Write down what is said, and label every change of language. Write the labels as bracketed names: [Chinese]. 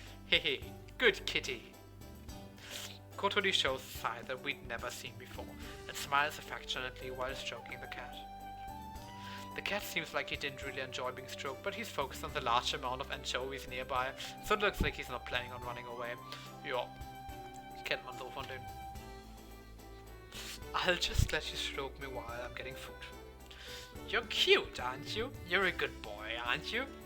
[English] Hehe, good kitty. Kotori shows a side that we'd never seen before, and smiles affectionately while stroking the cat. The cat seems like he didn't really enjoy being stroked, but he's focused on the large amount of anchovies nearby, so it looks like he's not planning on running away. [German] Ja, kennt man so von denen. [English] I'll just let you stroke me while I'm getting food. You're cute, aren't you? You're a good boy, aren't you?